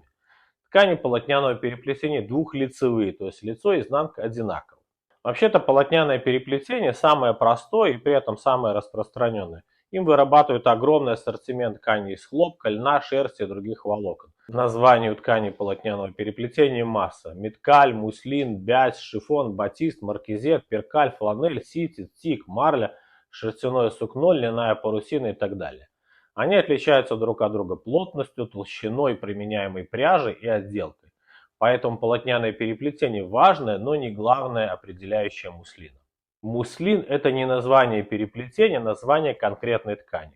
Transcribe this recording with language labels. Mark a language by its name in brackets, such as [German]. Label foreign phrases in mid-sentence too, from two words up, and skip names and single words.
[Russian] Ткани полотняного переплетения двухлицевые, то есть лицо и изнанка одинаковы. Вообще-то полотняное переплетение самое простое и при этом самое распространенное. Им вырабатывают огромный ассортимент тканей из хлопка, льна, шерсти и других волокон. Названий у тканей полотняного переплетения масса. Меткаль, муслин, бязь, шифон, батист, маркизет, перкаль, фланель, ситец, тик, марля, шерстяное сукно, льняная парусина и так далее. Они отличаются друг от друга плотностью, толщиной применяемой пряжи и отделкой. Поэтому полотняное переплетение важное, но не главное определяющее муслина. Муслин – это не название переплетения, название конкретной ткани.